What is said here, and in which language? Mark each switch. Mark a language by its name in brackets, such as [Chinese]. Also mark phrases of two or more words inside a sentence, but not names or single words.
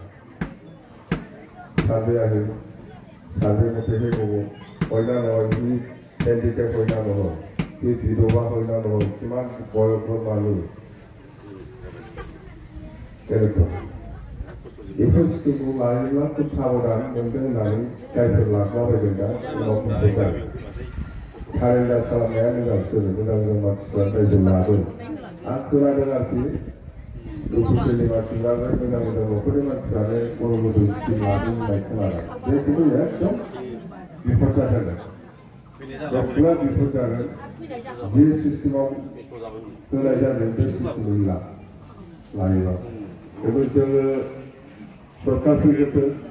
[Assamese] চাৰ্ভে মতেহে ক'ব কইনা নহয় সি হেণ্ডিকেপ কইনা নহয় সি বিধৱা কইনা নহয় কিমান বয়সৰ মানুহ তেনেকুৱা এইবোৰ স্কিমবোৰ লাইনবিলাক খুব সাৱধান মেইনটেইন [Bodo] होनानै जायफोर लाफाबायदों दा उनाव फैगोन सारेन्डार खालामनाया मोजां मानसिफ्रा रायजो लादों आं खोनादों आरोखि दुखुनि मानसिफ्राबो मोजां न'खरनि मानसिफ्रानो गरम स्किम लादों होननाय खोनादों बे खिन्थु एकदम बिफद जाथारगोन बिराद बिफद जागोन जे सिस्टेमाव होनाय जादों बे सिस्टेमखौ लायोबा बेखौ जोङो सरकार फैगोन